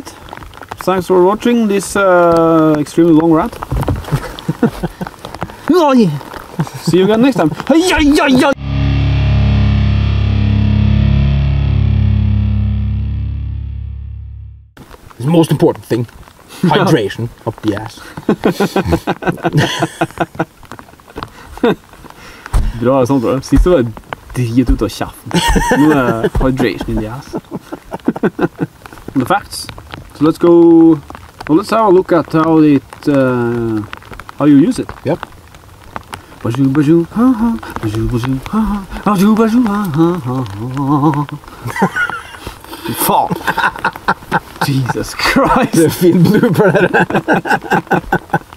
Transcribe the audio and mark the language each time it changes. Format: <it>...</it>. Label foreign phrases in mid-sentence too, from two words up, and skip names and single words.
<en>Thanks for watching this extremely long rant. See you again next time. It's the most important thing. Hydration up the ass.</en> <no>Bra sånt bra. Sist var det drit ut av kjeften. Nå er</no> <en>hydration in the ass. The facts. So let's go. Well, let's have a look at how how you use it. Yep. Bajou bajou ha ha. Bajou bajou ha ha. Bajou bajou ha ha ha.</en> <no>Faen.</no> <en>Jesus Christ.</en> <no>Det er fin blooper der.</no>